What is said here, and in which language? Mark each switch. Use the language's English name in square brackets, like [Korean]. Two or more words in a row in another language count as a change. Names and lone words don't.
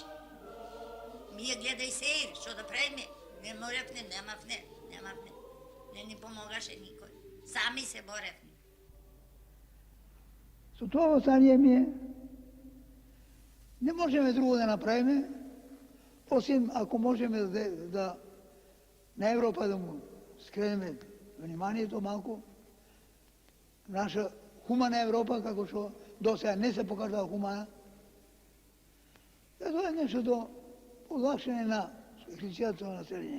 [Macedonian] Ние гледај сеир, што да правиме, не можевме, немавне, не ни помогаше никој. Сами се боревме. Со тоа восстание ми е, не можеме друго да направиме, [Serbian] Osim ako možemo da na Evropa da mu skreneme [Macedonian] вниманието малко, наша хумана Европа, како што до сега не се покажала хумана, тоа е нешто до олакшање на христијанското население.